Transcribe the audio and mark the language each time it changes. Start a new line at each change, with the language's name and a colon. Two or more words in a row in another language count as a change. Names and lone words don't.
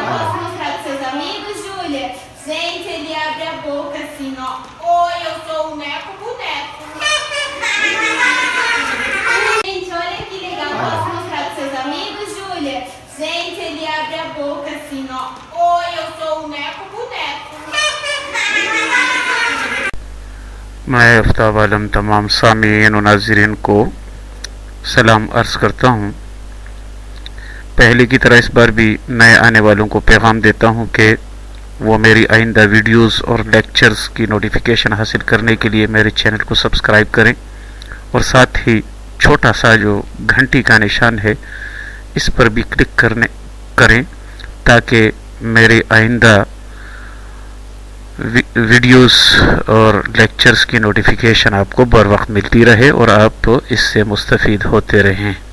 Portuguese: Posso mostrar pros seus amigos, Júlia? Gente, ele abre a boca assim, ó. Oi, eu sou o Neco Boneco. Gente, olha que legal. Posso mostrar pros seus amigos, Júlia? Gente, ele abre a boca assim, ó. Oi, eu sou o Neco Boneco.
Urdu: میں آفتاب عالم تمام سامعین اور ناظرین کو سلام عرض کرتا ہوں. پہلے کی طرح اس بار بھی نئے آنے والوں کو پیغام دیتا ہوں کہ وہ میری آئندہ ویڈیوز اور لیکچرز کی نوٹیفکیشن حاصل کرنے کے لیے میرے چینل کو سبسکرائب کریں اور ساتھ ہی چھوٹا سا جو گھنٹی کا نشان ہے اس پر بھی کلک کریں تاکہ میرے آئندہ ویڈیوز اور لیکچرز کی نوٹیفکیشن آپ کو بروقت ملتی رہے اور آپ اس سے مستفید ہوتے رہیں.